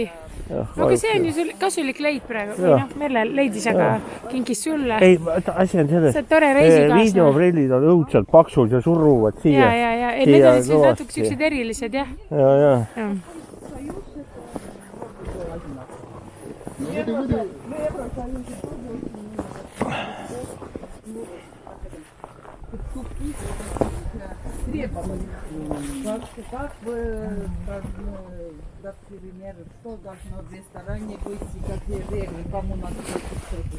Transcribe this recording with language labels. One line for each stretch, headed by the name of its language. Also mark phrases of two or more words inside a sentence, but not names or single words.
Estonian: No aga see on ju sul kasulik leid praegu. Või noh, Merle leidis, aga kinkis sulle. Ei, asi on selles. See on tore reisikaaslane. Videoprillid on õudselt paksud ja surruvad siia. Ja. Need on siis natuke siuksed erilised, jah. Ja.
Russian: Как бы, например, что должно в ресторане быть, и какие регли, кому надо что-то.